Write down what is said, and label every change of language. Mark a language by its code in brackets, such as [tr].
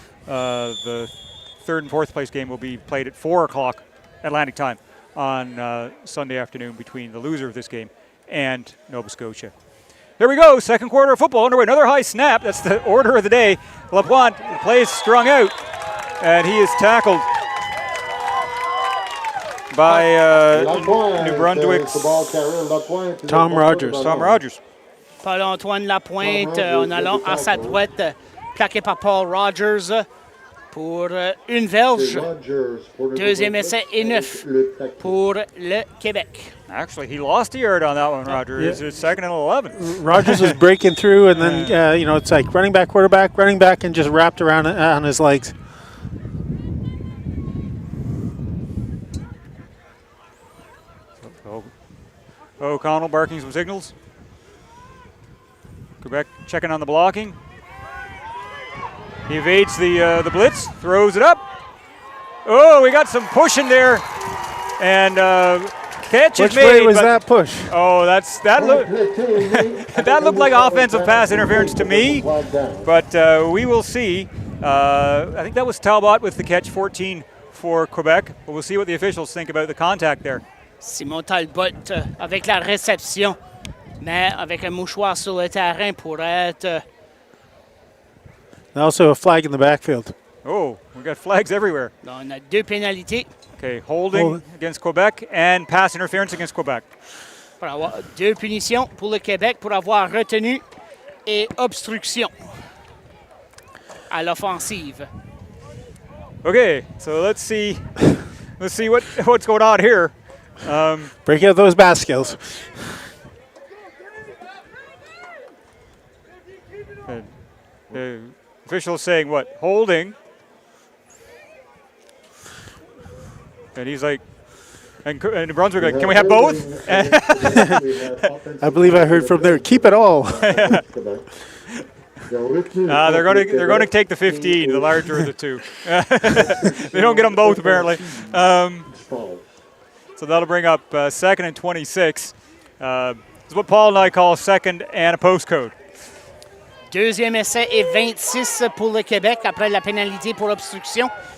[en] The third and fourth place game will be played at 4 o'clock Atlantic time on Sunday afternoon between the loser of this game and Nova Scotia. Here we go, second quarter of football underway. Another high snap. That's the order of the day. LaPointe plays strung out. and he is tackled by New Brunswick's Tom Rogers. Tom Rogers. [fr] Paul-Antoine Lapointe en allant à sa droite, plaqué par Paul Rogers pour une verge. Deuxième essai et 9 pour le Québec. [en] Actually, he lost a yard on that one, Roger. Yeah. It's 2nd and 11. Rogers was breaking through, and then it's like running back, quarterback, running back, and just wrapped around on his legs. O'Connell barking some signals. Quebec checking on the blocking. He evades the blitz, throws it up. Oh, we got some pushing there, and catch is made. Which way was that push? Oh, that looked like offensive pass interference to me, but we will see. I think that was Talbot with the catch, 14 for Quebec. But we'll see what the officials think about the contact there. [fr] Simon Talbot avec la réception, mais avec un mouchoir sur le terrain pour être... [en] And also a flag in the backfield. Oh, we got flags everywhere. [fr] On a 2 pénalités. [en] Okay, holding against Quebec and pass interference against Quebec. [fr] Pour avoir 2 punitions pour le Québec pour avoir retenu et obstruction à l'offensive. [en] Okay, so let's see what's going on here. Break out those bat skills. The official saying what? Holding. And he's like, and Brunswick like, can we have both? I believe I heard from there, keep it all. They're going to take the 15, the larger of the two. They don't get them both apparently. So that'll bring up 2nd and 26. This is what Paul and I call second and a postcode. [fr] Deuxième essai et 26 pour le Québec après la pénalité pour obstruction.